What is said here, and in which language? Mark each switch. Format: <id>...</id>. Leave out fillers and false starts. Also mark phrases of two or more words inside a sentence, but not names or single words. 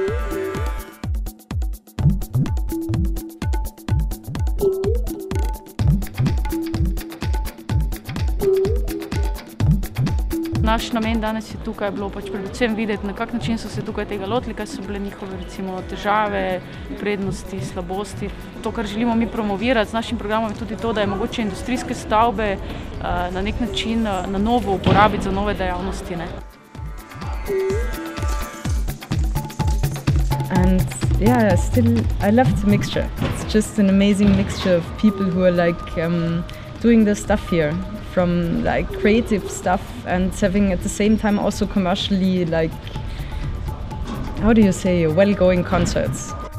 <sl>Naš namen danes je tukaj bilo pač predvsem videti, na kak način so se tukaj tega lotili, kaj so bile njihove recimo težave, prednosti, slabosti. To, kar želimo mi promovirati z našim programom, je tudi to, da je mogoče industrijske stavbe na nek način na novo uporabiti za nove dejavnosti, ne.</sl> <en>And yeah, still I love the mixture. It's just an amazing mixture of people who are like doing the stuff here. From like creative stuff and having at the same time also commercially, like, how do you say, well-going concerts.</en>